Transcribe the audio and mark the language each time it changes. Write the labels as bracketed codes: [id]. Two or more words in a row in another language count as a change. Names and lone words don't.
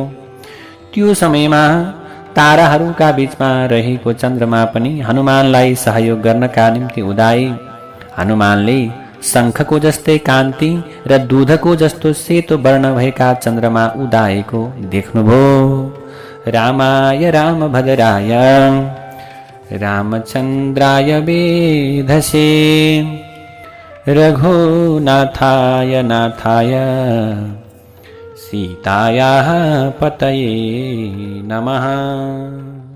[ne] त्यो समयमा ताराहरूका बीचमा रहेको चन्द्रमा पनि हनुमानलाई सहयोग गर्नका निम्ति उदाए। हनुमानले शङ्खको जस्तै कान्ति र दूधको जस्तो सेतो वर्ण भएका चन्द्रमा उदाएको देख्नुभयो। [sa] रामाय रामभद्राय रामचन्द्राय वेधसे रघुनाथाय नाथाय सीतायाः पतये नमः।